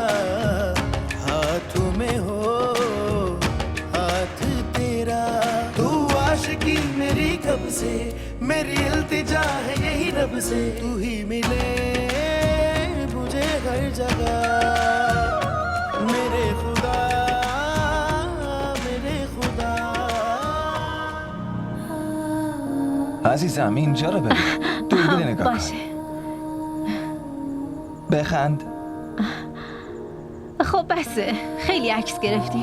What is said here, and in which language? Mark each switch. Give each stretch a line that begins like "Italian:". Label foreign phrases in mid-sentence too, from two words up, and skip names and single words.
Hindi: हाथों में हो हाथ तेरा तू आशिकी मेरी कब से मेरी इल्तिजा है यही रब से तू ही मिले मुझे हर जगह मेरे खुदा
Persian: عزیزم اینجا رو ببین. دوربین نگاه کن. باشه. بخند. خب بسه، خیلی عکس گرفتیم.